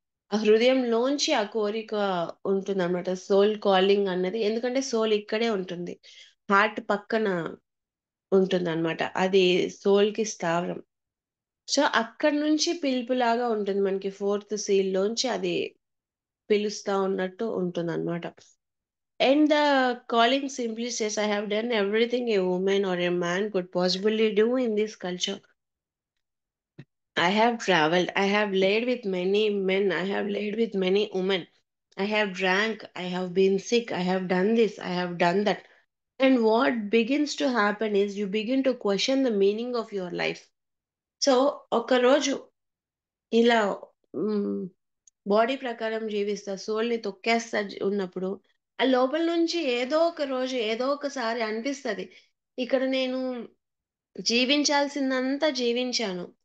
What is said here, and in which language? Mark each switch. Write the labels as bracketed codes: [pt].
[te] ఆ హృదయంలోంచి ఆ కోరిక ఉంటుందనమాట. సోల్ కాలింగ్ అన్నది. ఎందుకంటే సోల్ ఇక్కడే ఉంటుంది. హార్ట్ పక్కన ఉంటుందనమాట. అది సోల్‌కి స్థావరం. సో, అక్కడి నుంచి పిలుపులాగా ఉంటుంది. మనకి ఫోర్త్ సీల్‌లోంచి అది పిలుస్తా ఉన్నట్టు ఉంటుందన్నమాట. [en] And the calling simply says, I have done everything a woman or a man could possibly do in this culture. I have traveled. I have laid with many men. I have laid with many women. I have drank. I have been sick. I have done this. I have done that. And what begins to happen is you begin to question the meaning of your life. [te] So, ఒకరోజు ఇలా హ్మ్. Body ప్రకారం జీవిస్తా, సోల్‌ని తొక్కేస్తా ఉన్నప్పుడు, ఆ లోపల నుంచి ఏదో ఒక రోజు, ఏదో ఒకసారి అనిపిస్తది. ఇక్కడ నేను జీవించాల్సిందంతా జీవించాను.